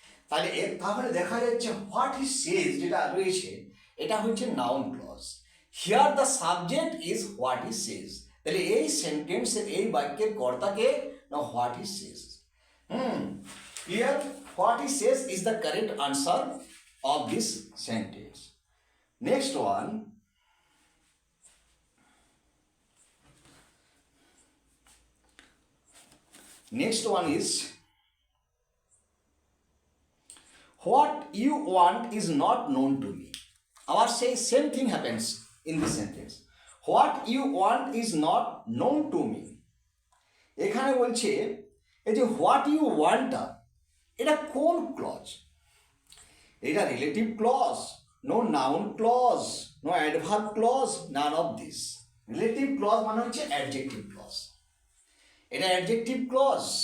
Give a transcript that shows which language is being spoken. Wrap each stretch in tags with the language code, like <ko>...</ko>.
<bn>তাহলে দেখা যাচ্ছে</bn> <en>what he says</en> <bn>যেটা রয়েছে এটা হচ্ছে noun clause.</bn> <en>Here the subject is what he says.</en> <bn>তাহলে এই সেন্টেন্সের এই বাক্যের কর্তাকে না</bn> <en>What he says. Here what he says is the correct answer of this sentence. Next one, is what you want is not known to me. Our same thing happens in this sentence. What you want is not known to me.</en> <bn>এখানে বলছে এই যে</bn> <en>what you ওয়ান্টটা</en> <bn>এটা কোন clause?</bn> <en>এটা relative clause, no noun clause, no adverb clause, none of this.</en> <bn>Relative clause মানে হচ্ছে adjective clause, এটা অ্যাডজেক্টিভ ক্লজ।</bn>